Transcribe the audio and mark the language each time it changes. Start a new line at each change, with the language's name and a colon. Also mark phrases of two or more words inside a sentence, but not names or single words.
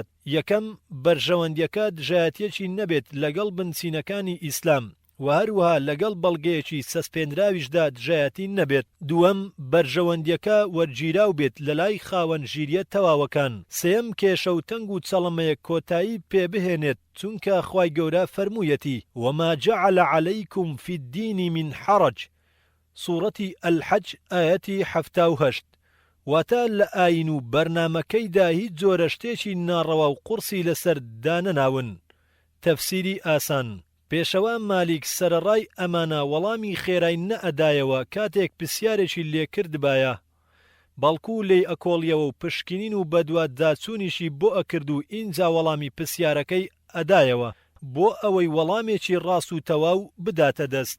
Central Kurdish: یەکەم بەرژەوەندیەکە دژایەتیەکی نەبێت لەگەڵ بنچینەکانی ئیسلام و هەروەها لەگەڵ بەڵگەیەکی سەسپێنراویشدا دژایەتی نەبێت. دووەم بەرژەوەندیەکە وەرگیراو بێت لە لای خاوەن ژیریە تەواوەکان. سێەم کێشە و تەنگ و چەڵەمەیە کۆتایی پێبهێنێت چونکە خوای گەورە فەرموویەتی
Arabic: وما جعل عليكم في الدين من حرج
Central Kurdish: سوورەتی ئەلحەج ئاەتی 78 واتە لە ئاین و بەرنامەکەیدا هیچ جۆرە شتێکی ناڕەوا و قورسی لەسەر دانەناون. تەفسیری ئاسان. پێشەوا مالیک سەرەڕای ئەمانە وەڵامی خێرای نەئەدایەوە کاتێک پرسیارێکی لێکردبایە بەڵکو لێی ئەکۆڵیەوە و پشکنین و بەدوات داچوونیشی بۆ ئەکرد و ئینجا وەڵامی پرسیارەکەی ئەدایەوە بۆ ئەوەی وەڵامێکی ڕاست و تەواو بداتە دەست.